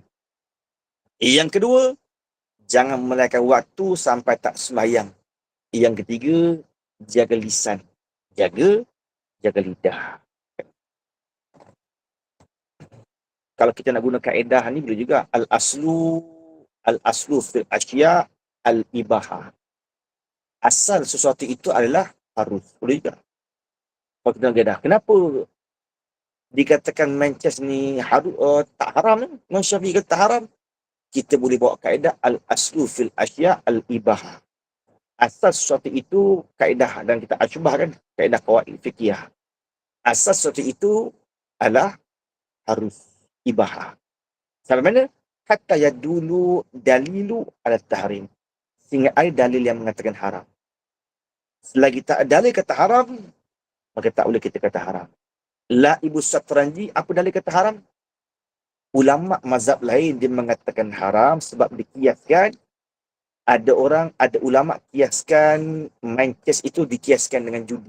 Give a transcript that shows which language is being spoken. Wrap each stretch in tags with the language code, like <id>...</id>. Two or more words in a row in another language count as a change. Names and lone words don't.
<ms>Yang kedua, jangan melewatkan waktu sampai tak sembahyang. Yang ketiga, jaga lisan. Jaga lidah. Kalau kita nak guna kaedah ni boleh juga</ms> <ar>الأصل في الأشياء الإباحة.</ar> <ms>Asal sesuatu itu adalah harus. Boleh juga. Kalau kita nak kaedah, kenapa dikatakan main chess ni tak haram? Imam Syafi'i kata tak haram. Kita boleh bawa kaedah</ms> <ar>الأصل في الأشياء الإباحة.</ar> <ms>Asal sesuatu itu kaedah, dan kita asyubah kan, kaedah</ms> <ar>قواعد فقهية.</ar> <ms>Asal sesuatu itu adalah harus ibahah. Sampai mana?</ms> <ar>حتى يدل الدليل على التحريم.</ar> <ms>Sehingga ada dalil yang mengatakan haram. Selagi tak ada dalil kata haram, maka tak boleh kita kata haram.</ms> <ar>لعب الشطرنج,</ar> <ms>apa dalil kata haram? Ulama mazhab lain dia mengatakan haram sebab dikiaskan. Ada ulama kiaskan main chess itu dikiaskan dengan judi.</ms>